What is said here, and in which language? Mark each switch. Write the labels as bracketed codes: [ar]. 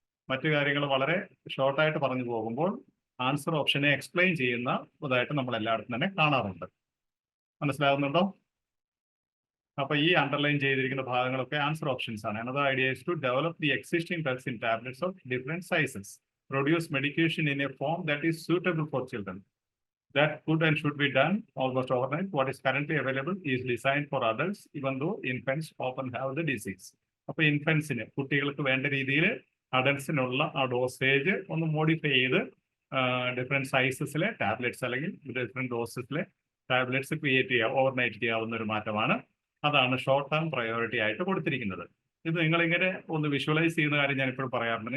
[ml] മറ്റു കാര്യങ്ങൾ വളരെ ഷോർട്ടായിട്ട് പറഞ്ഞു പോകുമ്പോൾ ആൻസർ ഓപ്ഷനെ എക്സ്പ്ലെയിൻ ചെയ്യുന്ന ഇതായിട്ട് നമ്മൾ എല്ലായിടത്തും തന്നെ കാണാറുണ്ട്. മനസ്സിലാകുന്നുണ്ടോ? അപ്പൊ ഈ അണ്ടർലൈൻ ചെയ്തിരിക്കുന്ന ഭാഗങ്ങളൊക്കെ ആൻസർ ഓപ്ഷൻസ് ആണ്. [en] Another idea is to develop the existing drugs in tablets of different sizes, produce medication in a form that is suitable for children. That could and should be done almost overnight. What is currently available is designed for adults, even though infants often have the disease. [ml] അപ്പൊ ഇൻഫൻസിന്, കുട്ടികൾക്ക് വേണ്ട രീതിയിൽ അഡൽട്സിനുള്ള ആ dosage ഒന്ന് modify ചെയ്ത് different സൈസസിലെ tablets അല്ലെങ്കിൽ different ഡോസസിലെ tablets create ചെയ്യുക, overnight ചെയ്യാവുന്ന ഒരു മാറ്റമാണ്. അതാണ് ഷോർട്ട് ടേം പ്രയോറിറ്റി ആയിട്ട് കൊടുത്തിരിക്കുന്നത്. ഇത് നിങ്ങളിങ്ങനെ ഒന്ന് വിഷ്വലൈസ് ചെയ്യുന്ന കാര്യം ഞാൻ ഇപ്പോഴും പറയാറുണ്ട്.